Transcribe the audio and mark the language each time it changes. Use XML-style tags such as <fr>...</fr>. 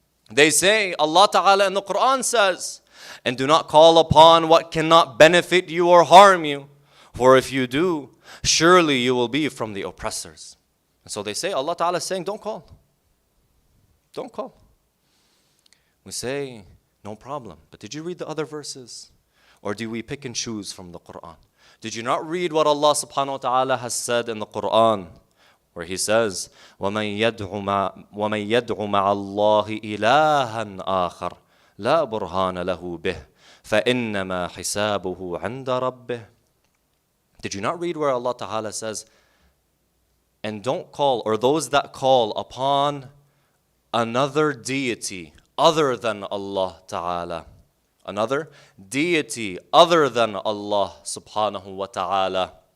<en>They say, Allah Ta'ala in the Quran says, "And do not call upon what cannot benefit you or harm you, for if you do, surely you will be from the oppressors." And so they say, Allah Ta'ala is saying, don't call. Don't call. We say, no problem. But did you read the other verses? Or do we pick and choose from the Quran? Did you not read what Allah Subhanahu wa Ta'ala has said in the Quran? where he says,</en> <ar>وَمَنْ يَدْعُ مَعَ اللَّهِ إِلَهًا آخَرَ لَا بُرْهَانَ لَهُ بِهِ فَإِنَّمَا حِسَابُهُ عِنْدَ رَبِّهِ.</ar> <en>Did you not read where Allah Ta'ala says, and don't call, or those that call upon another deity other than Allah Ta'ala. Another deity other than Allah Subhanahu wa Ta'ala.</en>